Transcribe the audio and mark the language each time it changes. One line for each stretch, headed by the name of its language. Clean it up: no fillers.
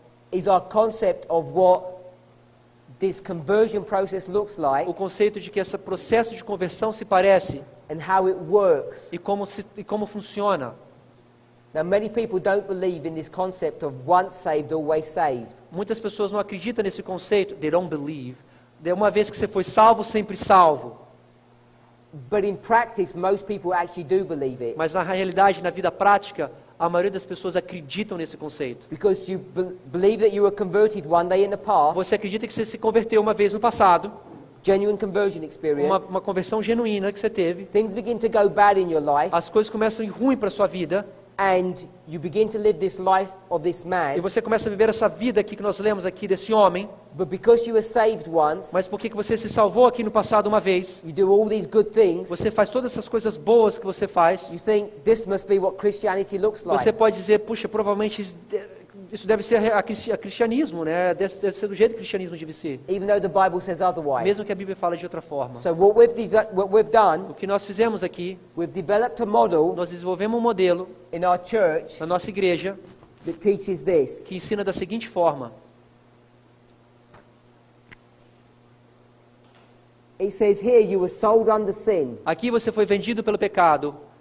English: is our concept of what this conversion process looks like
Portuguese: o conceito de que esse processo de conversão se parece
English: and how it works.
Portuguese: e como funciona.
English: Now, many people don't believe in this concept of once saved, always saved.
Portuguese: Muitas pessoas não acreditam nesse conceito.
English: They don't believe.
Portuguese: De uma vez que você foi salvo, sempre salvo.
English: But in practice, most people actually do believe it.
Portuguese: Mas na realidade, na vida prática, a maioria das pessoas acreditam nesse conceito.
English: Because you believe that you were converted one day in the past,
Portuguese: Você acredita que você se converteu uma vez no passado,
English: genuine conversion experience.
Portuguese: uma conversão genuína que você teve.
English: Things begin to go bad in your life,
Portuguese: As coisas começam a ir ruim para sua vida
English: and you begin to live this life of this
Portuguese: e
English: man.
Portuguese: você começa a viver essa vida aqui que nós lemos aqui desse homem.
English: But because you were saved once,
Portuguese: Mas por que você se salvou aqui no passado uma vez?
English: you do all these good things,
Portuguese: Você faz todas essas coisas boas que você faz.
English: you think this must be what Christianity looks like.
Portuguese: Você pode dizer, puxa, provavelmente isso deve ser a cristianismo, né? Deve ser do jeito que o cristianismo deve ser.
English: Even though the Bible says otherwise.
Portuguese: Mesmo que a Bíblia fale de outra forma.
English: So what we've done,
Portuguese: O que nós fizemos aqui,
English: we've developed a model
Portuguese: nós desenvolvemos um modelo
English: in our church
Portuguese: na nossa igreja
English: that teaches this.
Portuguese: que ensina da seguinte forma.
English: It says here you were sold under sin.
Portuguese: Aqui você foi vendido pelo pecado.